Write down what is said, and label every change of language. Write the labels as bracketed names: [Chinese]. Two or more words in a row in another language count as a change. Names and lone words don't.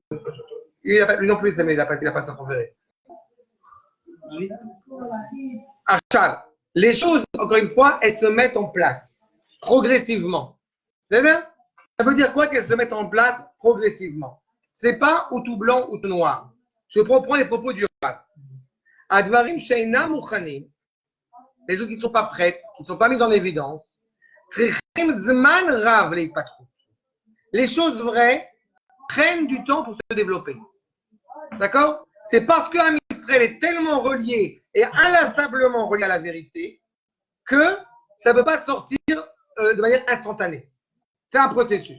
[French] Lui non plus, il n'a pas sa préférée. Achab, les choses, encore une fois, elles se mettent en place progressivement. C'est-à-dire, ça veut dire quoi qu'elles se mettent en place progressivement? C'est pas ou tout blanc ou tout noir. Je reprends les propos du Rav. [Hebrew] הדברים שאינם מוכנים, [French] les choses qui ne sont pas prêtes, qui ne sont pas mises en évidence. [Hebrew] צריכים זמן רב להיפתר. [French] Les choses vraies prennent du temps pour se développer. D'accord? C'est parce que Israël est tellement relié et inlassablement relié à la vérité que ça ne peut pas sortir de manière instantanée. C'est un processus.